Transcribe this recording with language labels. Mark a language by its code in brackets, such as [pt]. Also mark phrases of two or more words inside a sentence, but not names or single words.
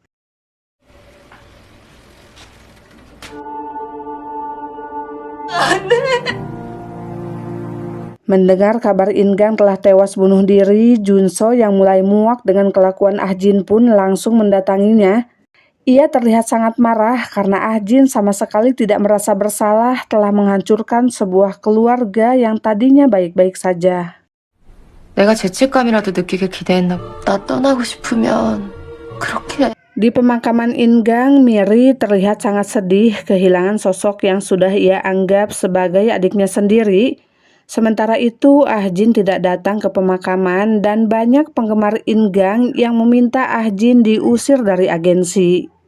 [id] Mendengar kabar Ingang telah tewas bunuh diri, Junso yang mulai muak dengan kelakuan Ahjin pun langsung mendatanginya. Ia terlihat sangat marah karena Ahjin sama sekali tidak merasa bersalah telah menghancurkan sebuah keluarga yang tadinya baik-baik saja. [ko] 내가 죄책감이라도 느끼게 기대했나 봐. 나 떠나고 싶으면 그렇게. [id] Di pemakaman Ingang, Miri terlihat sangat sedih kehilangan sosok yang sudah ia anggap sebagai adiknya sendiri. Sementara itu, Ahjin tidak datang ke pemakaman dan banyak penggemar Ingang yang meminta Ahjin diusir dari agensi.